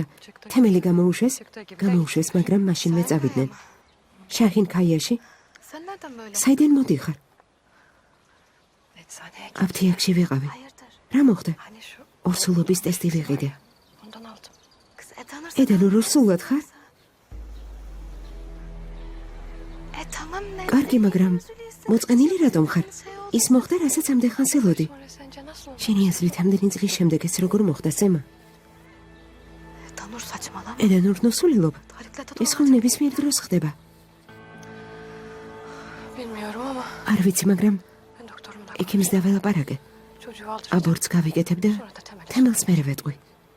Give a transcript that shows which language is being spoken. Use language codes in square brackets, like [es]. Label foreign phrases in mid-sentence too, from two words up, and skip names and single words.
[ka] თემელი გამოუშვეს, მაგრამ მაშინვე წავიდნენ. შაჰინ ქაიაში, [tr] Sen nereden böyle? [ka] საიდან მოდიხარ? [tr] Eczaneye [ka] აფთიაქში ვიყავი. [tr] Hayırdır? [ka] რა მოხდა? [tr] Hani şu [ka] ორსულობის ტესტი ვიყიდე. [tr] ondan aldım. Kız Edanur [ka] ედანურ, ორსულად ხარ? [tr] tamam ne? [ka] კარგი, მაგრამ მოწყენილი რატომ ხარ? ის მოხდა, რასაც ამდენ ხანს ელოდი. [tr] Sonra sence nasıl oldu? [ka] შენი აზრით ამდენი წლის შემდეგ ეს როგორ მოხდა, სემა? [tr] Edanur saçmalama. [ka] ედანურ, ნოსულილობ. Tarıkla ეს ხომ ნებისმიერ დროს ხდება. [tr] Bilmiyorum ama [ka] არ ვიცი, მაგრამ [tr] ben doktorumla [ka] ექიმს დაველაპარაკე. [tr] çocuğu aldıracağım. [ka] აბორტს გავიკეთებ და [tr] Sonra da temel. [ka] თემელს მერე ვეტყვი.